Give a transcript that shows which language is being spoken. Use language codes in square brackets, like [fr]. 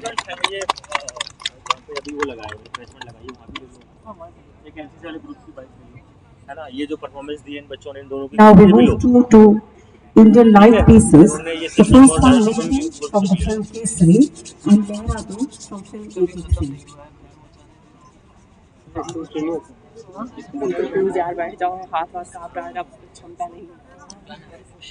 [hi] अभी वो लगाए रिफ्रेशमेंट लगाई वहाँ भी एक एनसीसी वाले ग्रुप की बाइक है ना, ये जो परफॉर्मेंस दी इन बच्चों ने इन दोनों की [en] Now we move to Indian light pieces. The first one Mission from the film Kesari and Lehradu from film 83. [hi] यार बैठ जाओ, हाथ वाथ कांप रहा है, अब क्षमता नहीं।